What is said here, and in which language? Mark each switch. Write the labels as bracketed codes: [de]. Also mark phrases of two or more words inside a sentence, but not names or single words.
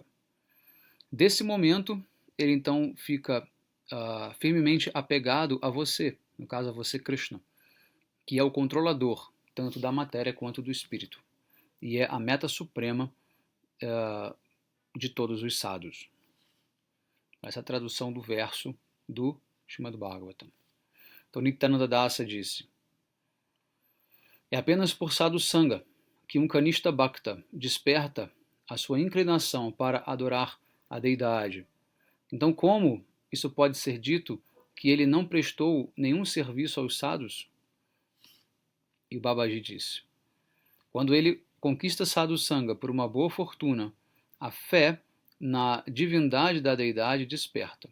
[pt] Desse momento, ele então fica firmemente apegado a você, no caso a você Krishna, que é o controlador tanto da matéria quanto do espírito, e é a meta suprema de todos os sadhus. Essa é a tradução do verso do Srimad Bhagavatam. Então Nityananda Dasa disse: é apenas por [sa] साधु सङ्ग [pt] que um [sa] कनिष्ठ भक्त [pt] desperta a sua inclinação para adorar a deidade. Então, como isso pode ser dito que ele não prestou nenhum serviço aos sadhus? E o Babaji disse: quando ele conquista [sa] साधु सङ्ग [pt] por uma boa fortuna, a fé na divindade da deidade desperta.